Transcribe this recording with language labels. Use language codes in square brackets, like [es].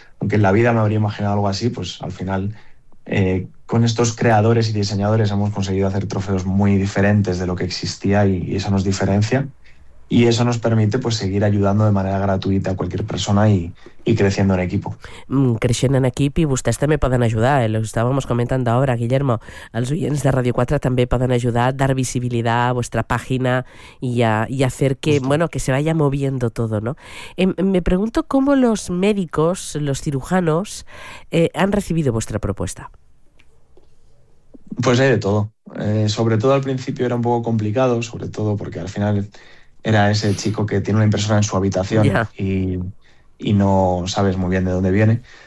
[es] Aunque en la vida me habría imaginado algo así, pues al final, con estos creadores y diseñadores hemos conseguido hacer trofeos muy diferentes de lo que existía y eso nos diferencia. Y eso nos permite, pues, seguir ayudando de manera gratuita a cualquier persona y creciendo en equipo. [ca] Creixent en equip i vostès també poden ajudar, eh? Lo estàvamos comentant d'obra, Guillermo, els oients de Ràdio 4 també poden ajudar [es] a dar visibilidad a vuestra página y a hacer que, Justo. bueno, que se vaya moviendo todo, ¿no? Me pregunto cómo los médicos, los cirujanos, han recibido vuestra propuesta. Pues hay de todo. Sobre todo al principio era un poco complicado, sobre todo porque al final era ese chico que tiene una impresora en su habitación y no sabes muy bien de dónde viene.